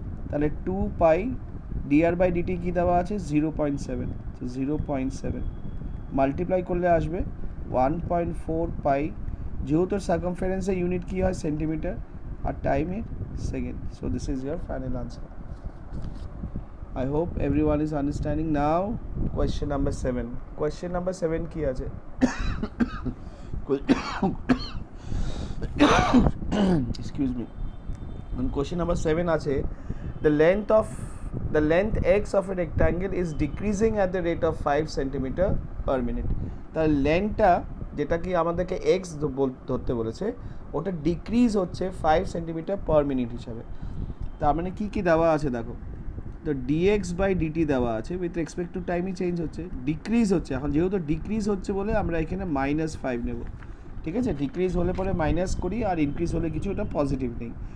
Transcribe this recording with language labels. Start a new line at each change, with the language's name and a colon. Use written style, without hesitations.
Bangla: তাহলে 2 পাই DR by DT কী দেওয়া আছে, 0.7, তো 0.7 মাল্টিপ্লাই করলে আসবে 1.4 পাই, যেহেতু সার্কামফারেন্সের ইউনিট কী হয় সেন্টিমিটার আর টাইমের second.
English: So this is your final answer. I hope everyone is understanding now. Question number 7. Question number 7
Bangla: কি আছে?
English: Excuse me. On question number 7
Bangla: আছে,
English: the length x of a rectangle is decreasing at the rate of 5 centimeter per minute.
Bangla: তার লেন্থটা যেটা কি আমাদেরকে x ধরতে বলেছে, ওটা ডিক্রিজ হচ্ছে 5 সেন্টিমিটার পার মিনিট হিসাবে। তার মানে কি কি দেওয়া আছে দেখো, তো ডিএক্স বাই ডিটি দেওয়া আছে, উইথ রেসপেক্ট টু টাইমই চেঞ্জ হচ্ছে, ডিক্রিজ হচ্ছে। এখন যেহেতু ডিক্রিজ হচ্ছে বলে আমরা এখানে -5 নেব। ঠিক আছে, ডিক্রিজ হলে পরে মাইনাস করি, আর ইনক্রিজ হলে কিছু এটা পজিটিভ নেই।